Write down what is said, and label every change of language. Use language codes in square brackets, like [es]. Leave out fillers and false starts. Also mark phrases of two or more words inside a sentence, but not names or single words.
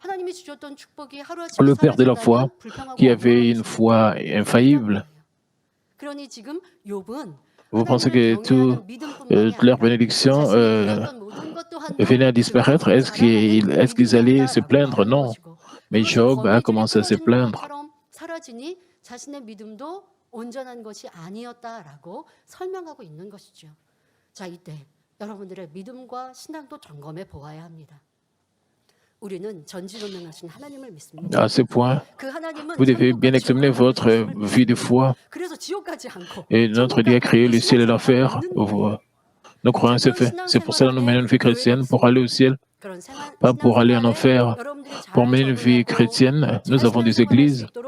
[fr] Le père de la foi, qui avait une foi infaillible, vous pensez que toutes leurs bénédictions venaient à disparaître? Est-ce qu'ils allaient se plaindre? Non. Mais Job a commencé à se plaindre. [ko] 온전한 것이 아니었다라고 설명하고 있는 것이죠. 자, 이때 여러분들의 믿음과 신앙도 점검해 보아야 합니다. 우리는 전지전능하신 하나님을 믿습니다. [fr] À ce point, vous devez bien examiner votre vie de foi. Et notre Dieu a créé le ciel et l'enfer. Nous croyons c'est fait. C'est pour cela que nous menons une vie chrétienne, pour aller au ciel, pas pour aller en enfer. Pour mener une vie chrétienne, nous avons des églises.